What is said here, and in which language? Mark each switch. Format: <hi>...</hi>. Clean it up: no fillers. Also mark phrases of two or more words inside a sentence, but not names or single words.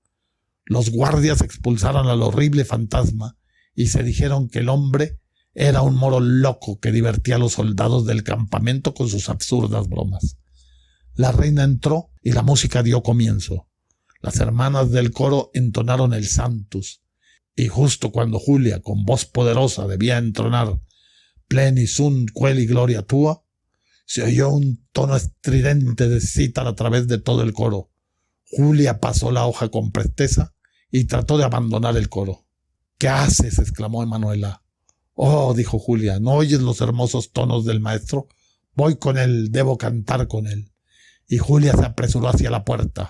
<es>Los guardias expulsaron al horrible fantasma y se dijeron que el hombre era un moro loco que divertía a los soldados del campamento con sus absurdas bromas. La reina entró y la música dio comienzo. Las hermanas del coro entonaron el Sanctus, y justo cuando Julia, con voz poderosa, debía entonar</es> <la>Pleni sunt coeli gloria tua,</la> <es>se oyó un tono estridente de cítara a través de todo el coro. Julia pasó la hoja con presteza y trató de abandonar el coro. «¿Qué haces?», exclamó Emanuela. «Oh», dijo Julia, «¿no oyes los hermosos tonos del maestro? Voy con él, debo cantar con él». Y Julia se apresuró hacia la puerta.</es>